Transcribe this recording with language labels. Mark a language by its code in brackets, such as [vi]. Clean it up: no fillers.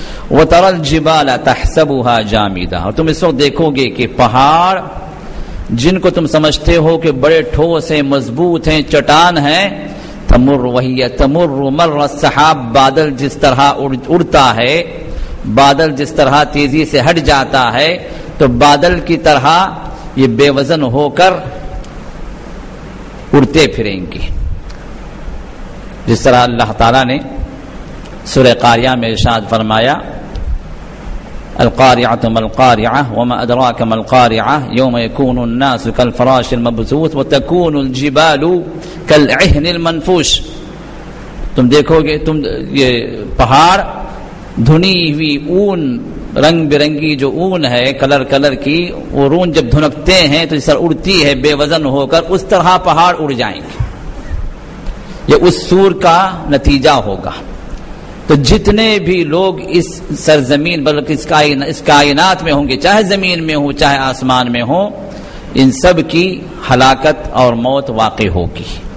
[ar] وَتَرَى الْجِبَالَ تَحْسَبُهَا جَامِدَةً، [ur] اور تم اس وقت دیکھو گے کہ پہاڑ جن کو تم سمجھتے ہو کہ بڑے ٹھوس ہیں، مضبوط ہیں، چٹان ہیں، تمر وہی تمر مر السحاب، بادل جس طرح اڑتا ہے، بادل جس طرح تیزی سے ہٹ جاتا ہے، تو بادل کی طرح یہ بے وزن ہو کر اڑتے پھریں گے. جس طرح اللہ تعالیٰ نے سورہ قاریہ میں ارشاد فرمایا [ar] القارعة ما القارعة وما أدراك ما القارعة يوم يكون الناس كالفراش المبثوث وتكون الجبال كالعهن المنفوش. [ur] تم دیکھو گے یہ پہاڑ دھنی ہوئی اون، رنگ برنگی جو اون ہے کلر کی، وہ اون جب دھنکتے ہیں تو اس طرح اڑتی ہے بے وزن ہو کر، اس طرح پہاڑ اڑ جائیں گے. یہ اس سور کا نتیجہ ہوگا. تو جتنے بھی لوگ اس سرزمین بلکہ اس کائنات میں ہوں گے، چاہے زمین میں ہوں چاہے آسمان میں ہوں، ان سب کی ہلاکت اور موت واقع ہوگی.